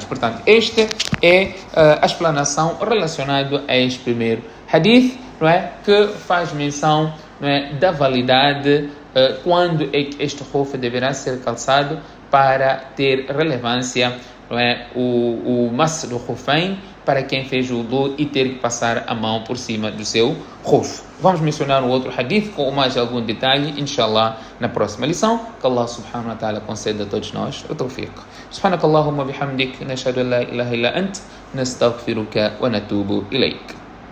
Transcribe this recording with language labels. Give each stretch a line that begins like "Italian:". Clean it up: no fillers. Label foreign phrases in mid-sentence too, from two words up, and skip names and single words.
Portuguese: Portanto, esta é a explanação relacionada a este primeiro hadith, não é, que faz menção, não é, da validade quando é que este khuf deverá ser calçado para ter relevância, não é, o mas do khufain para quem fez o wudu e ter que passar a mão por cima do seu khuf. Vamos mencionar um outro hadith com mais algum detalhe, inshallah, na próxima lição. Que Allah
Arabic: سبحانه وتعالى
Portuguese: conceda a todos nós o tawfiq.
Arabic: سبحانك اللهم وبحمدك، نشهد أن لا إله إلا أنت، نستغفرك ونتوب إليك.